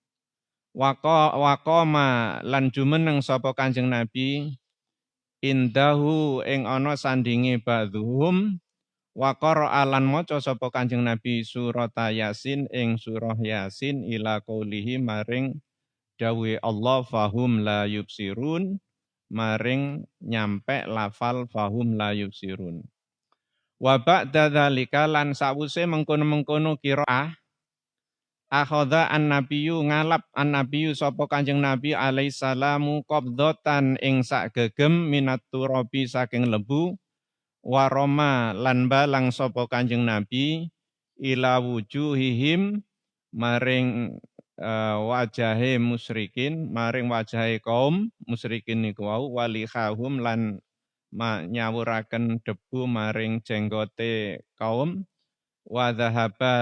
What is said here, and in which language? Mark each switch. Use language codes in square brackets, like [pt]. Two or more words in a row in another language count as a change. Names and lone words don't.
[jv] Waqoma lan jumeneng sapa Kanjeng Nabi indahu ing ana sandinge [ar] ba'dhum wa qara'a [jv] lan maca sapa Kanjeng Nabi surat Yasin ing surah Yasin [ar] ila qaulihi [jv] maring dawuhe Allah [ar] fahum la yubsirun [jv] maring nyampe lafal [ar] fahum la yubsirun. Wa ba'da dzalika [jv] lan sawuse mengkono-mengkono [ar] qiraah akhadha an-nabiyyu [jv] ngalap an-nabiyyu sapa Kanjeng Nabi [ar] alaihi salamu qabdatan [jv] ing sak gegem [ar] minat turabi [jv] saking lebu waroma lan balang sapa Kanjeng Nabi [ar] ila wujuhihim [jv] maring wajahe musyrikin maring wajahe kaum musyrikin niku wau walihahum lan nyawuraken debu maring jenggote kaum [ar] wa dhahaba